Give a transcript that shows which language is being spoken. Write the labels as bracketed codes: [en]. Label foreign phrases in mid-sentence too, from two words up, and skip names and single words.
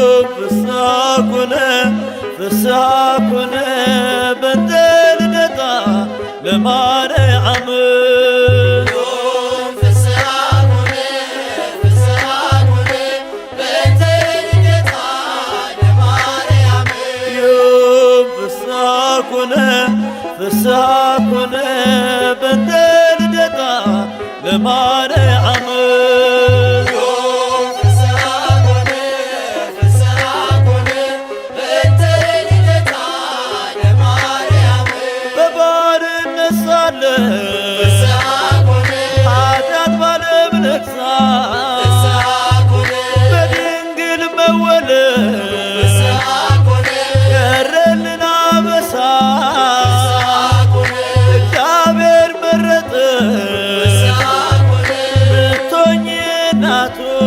[gez] ፍስሐ ኮነ፣ ፍስሐ ኮነ በእንተ ልደታ ለማርያም። ዮም ፍስሐ ኮነ፣ ፍስሐ ኮነ፣ በእንተ ልደታ ለማርያም። ዮም ፍስሐ ኮነ፣ ፍስሐ ኮነ፣ በእንተ ልደታ ለማርያም። ዮም ፍስሐ ኮነ፣ ፍስሐ ኮነ፣ በእንተ ልደታ ለማርያም [am] በባርነት ሳለን [gez] ፍስሐ ኮነ [am] ኃጢአት ባለም ነግሣ [gez] ፍስሐ ኮነ [am] በድንግል መወለድ [gez] ፍስሐ ኮነ [am] ቀረልን አበሳ። [gez] ፍስሐ ኮነ [am] እግዚአብሔር መረጠ [gez] ፍስሐ ኮነ [am] ብትሆኚ እናቱ